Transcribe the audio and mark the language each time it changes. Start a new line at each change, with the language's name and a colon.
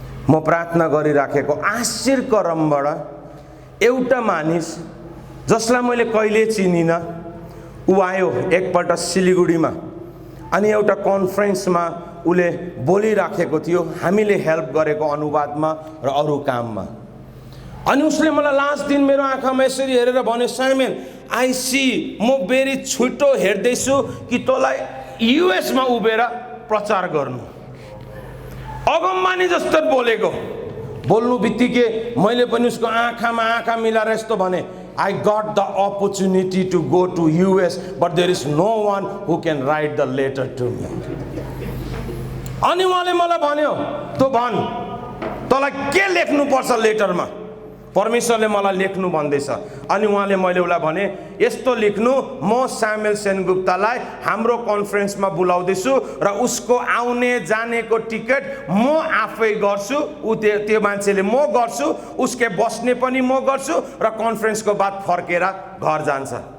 Nepali: म प्रार्थना गरिराखेको आश्चर्यक्रमबाट एउटा मानिस जसलाई मैले कहिले चिनिन, ऊ आयो एकपल्ट सिलिगुडीमा, अनि एउटा कन्फरेन्समा उले बोलिराखेको थियो, हामीले हेल्प गरेको अनुवादमा र अरू काममा। अनि उसले मलाई लास्ट दिन मेरो आँखामा यसरी हेरेर भन्यो, साइमन, आई सी, म बेरी छिटो हेर्दैछु कि तँलाई युएसमा उभिएर प्रचार गर्नु। अगमबानी जस्तो बोलेको, बोल्नु बित्तिकै मैले पनि उसको आँखामा आँखा मिलाएर यस्तो भने,
English: I got the opportunity to go to US, but there is no one who can write the letter to me.
Nepali: अनि उहाँले मलाई भन्यो, तँ भन्, तँलाई के लेख्नु पर्छ लेटरमा? परमेश्वरले मलाई लेख्नु भन्दैछ। अनि उहाँले मैले उसलाई भने, यस्तो लेख्नु, म सामुएल सेनगुप्तालाई हाम्रो कन्फरेन्समा बोलाउँदैछु र उसको आउने जानेको टिकट म आफै गर्छु, त्यो मान्छेले म गर्छु, उसके बस्ने पनि म गर्छु र कन्फरेन्सको बाद फर्केर घर जान्छ।